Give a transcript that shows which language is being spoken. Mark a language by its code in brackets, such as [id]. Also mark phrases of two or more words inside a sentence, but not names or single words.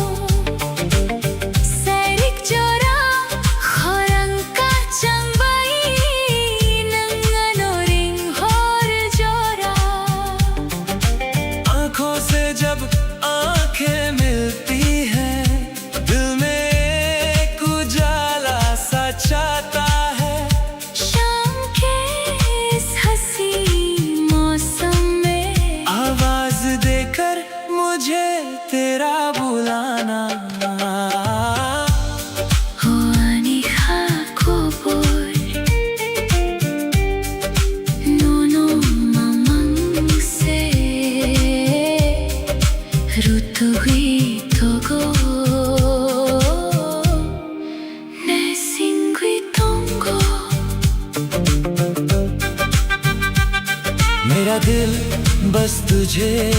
[trp] Sairik jora khorang ka changbai nangano ring hor jora [hi] आंखों से जब आंखें मिलती हैं दिल में एक उजाला सा छाता है। शाम के इस हंसी मौसम में आवाज देकर मुझे तेरा बुलाना [trp] हो ani khakobor nono mamang se rutugui togo ne singui tongo [hi] मेरा दिल बस तुझे